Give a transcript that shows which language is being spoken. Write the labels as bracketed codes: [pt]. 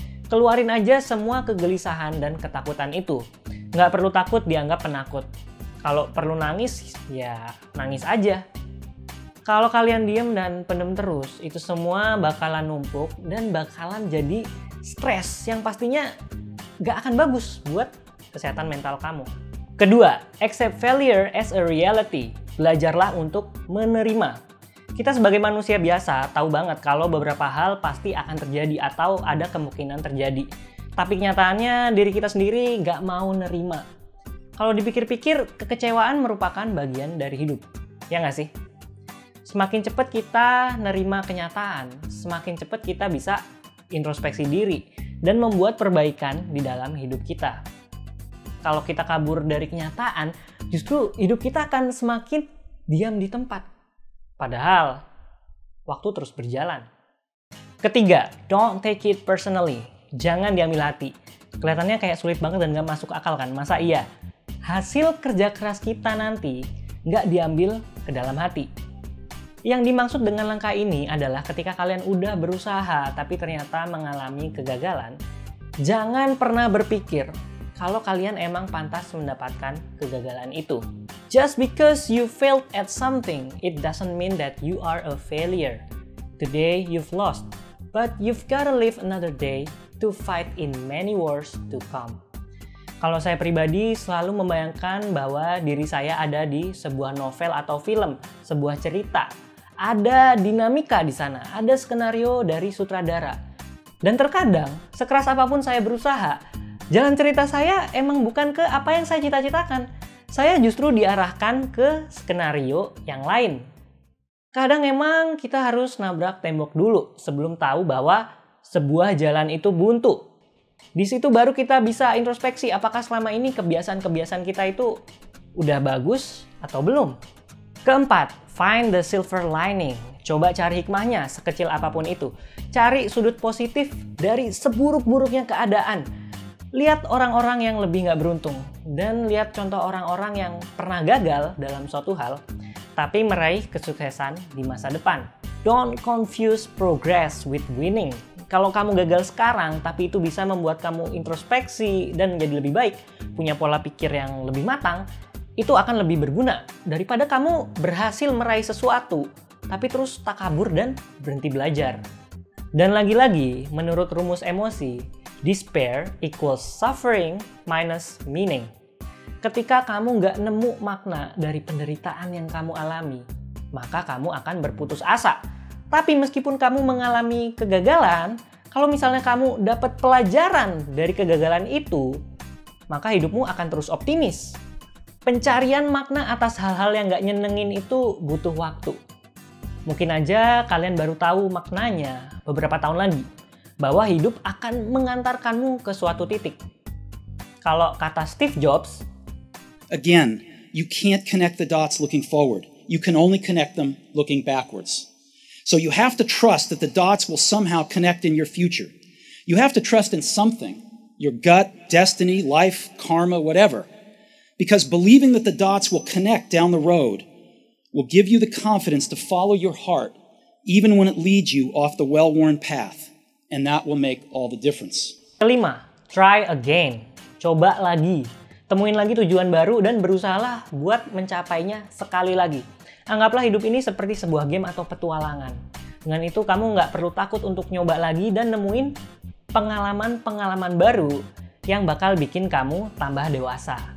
[id] Keluarin aja semua kegelisahan dan ketakutan itu. Nggak perlu takut dianggap penakut. Kalau perlu nangis, ya nangis aja. Kalau kalian diem dan pendem terus, itu semua bakalan numpuk dan bakalan jadi stres yang pastinya nggak akan bagus buat kesehatan mental kamu. Kedua, [en] accept failure as a reality. [id] Belajarlah untuk menerima. Kita sebagai manusia biasa tahu banget kalau beberapa hal pasti akan terjadi atau ada kemungkinan terjadi. Tapi kenyataannya diri kita sendiri nggak mau nerima. Kalau dipikir-pikir, kekecewaan merupakan bagian dari hidup. Ya nggak sih? Semakin cepat kita nerima kenyataan, semakin cepat kita bisa introspeksi diri dan membuat perbaikan di dalam hidup kita. Kalau kita kabur dari kenyataan, justru hidup kita akan semakin diam di tempat. Padahal, waktu terus berjalan. Ketiga, [en] don't take it personally. [id] Jangan diambil hati. Kelihatannya kayak sulit banget dan gak masuk akal kan? Masa iya? Hasil kerja keras kita nanti gak diambil ke dalam hati. Yang dimaksud dengan langkah ini adalah ketika kalian udah berusaha tapi ternyata mengalami kegagalan, jangan pernah berpikir kalau kalian emang pantas mendapatkan kegagalan itu. [en] Just because you failed at something, it doesn't mean that you are a failure. Today you've lost, but you've gotta live another day to fight in many wars to come. [id] Kalau saya pribadi selalu membayangkan bahwa diri saya ada di sebuah novel atau film, sebuah cerita. Ada dinamika di sana, ada skenario dari sutradara. Dan terkadang, sekeras apapun saya berusaha, jalan cerita saya emang bukan ke apa yang saya cita-citakan. Saya justru diarahkan ke skenario yang lain. Kadang emang kita harus nabrak tembok dulu sebelum tahu bahwa sebuah jalan itu buntu. Di situ baru kita bisa introspeksi apakah selama ini kebiasaan-kebiasaan kita itu udah bagus atau belum. Keempat, [en] find the silver lining. [id] Coba cari hikmahnya sekecil apapun itu. Cari sudut positif dari seburuk-buruknya keadaan. Lihat orang-orang yang lebih nggak beruntung. Dan lihat contoh orang-orang yang pernah gagal dalam suatu hal, tapi meraih kesuksesan di masa depan. [en] Don't confuse progress with winning. [id] Kalau kamu gagal sekarang, tapi itu bisa membuat kamu introspeksi dan menjadi lebih baik, punya pola pikir yang lebih matang, itu akan lebih berguna daripada kamu berhasil meraih sesuatu, tapi terus takabur dan berhenti belajar. Dan lagi-lagi, menurut rumus emosi, [en] despair equals suffering minus meaning. [id] Ketika kamu nggak nemu makna dari penderitaan yang kamu alami, maka kamu akan berputus asa. Tapi meskipun kamu mengalami kegagalan, kalau misalnya kamu dapat pelajaran dari kegagalan itu, maka hidupmu akan terus optimis. Pencarian makna atas hal-hal yang nggak nyenengin itu butuh waktu. Mungkin aja kalian baru tahu maknanya beberapa tahun lagi, bahwa hidup akan mengantarkanmu ke suatu titik. Kalau kata Steve Jobs, [en] again, you can't connect the dots looking forward. You can only connect them looking backwards. So you have to trust that the dots will somehow connect in your future. You have to trust in something, your gut, destiny, life, karma, whatever. Because believing that the dots will connect down the road will give you the confidence to follow your heart, even when it leads you off the well-worn path. And that will make all the difference. [id] Kelima, [en] try again. [id] Coba lagi. Temuin lagi tujuan baru dan berusahalah buat mencapainya sekali lagi. Anggaplah hidup ini seperti sebuah game atau petualangan. Dengan itu kamu nggak perlu takut untuk nyoba lagi dan nemuin pengalaman-pengalaman baru yang bakal bikin kamu tambah dewasa.